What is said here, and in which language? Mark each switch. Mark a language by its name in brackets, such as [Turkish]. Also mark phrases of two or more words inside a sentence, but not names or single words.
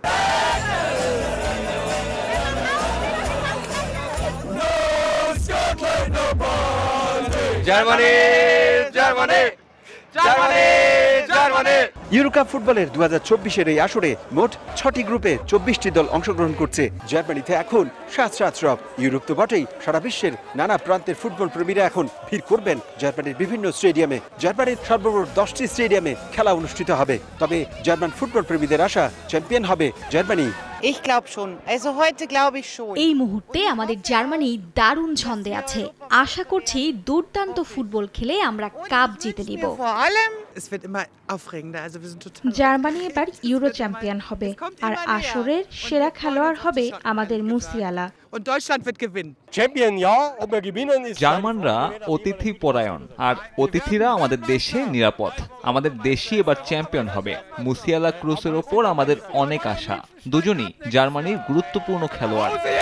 [Bangla] ইউরোকাপ ফুটবলের 2024-এর এই আসরে মোট 6টি গ্রুপে 24টি দল অংশগ্রহণ করছে। জার্মানিতে এখন সাত রব। ইউরোপ তো বটেই, সারা বিশ্বের নানা প্রান্তের ফুটবল প্রেমীরা এখন ভিড় করবেন জার্মানির বিভিন্ন স্টেডিয়ামে। জার্মানির সর্বমোট 10টি স্টেডিয়ামে খেলা অনুষ্ঠিত হবে। তবে জার্মান ফুটবল প্রেমীদের আশা, চ্যাম্পিয়ন হবে জার্মানি। [German] Ich glaube schon. Also heute glaube ich schon. [Bangla] এই মুহূর্তে আমাদের জার্মানি দারুণ ছন্দে আছে। আশা করছি দুর্দান্ত ফুটবল খেলে আমরা কাপ জিতে নিব। [German] Vor allem, es wird immer aufregender. Also wir sind total. [Bangla] জার্মানি এবার ইউরো চ্যাম্পিয়ন হবে আর আসরের সেরা খেলোয়াড় হবে আমাদের মুসিয়ালা। [German] Und Deutschland wird gewinnen. [Bangla] জার্মানরা অতিথি পরায়ণ আর অতিথিরা আমাদের দেশে নিরাপদ। আমাদের দেশই এবার চ্যাম্পিয়ন হবে। মুসিয়ালা ক্রুসের ওপর আমাদের অনেক আশা। দুজনই জার্মানির গুরুত্বপূর্ণ খেলোয়াড়।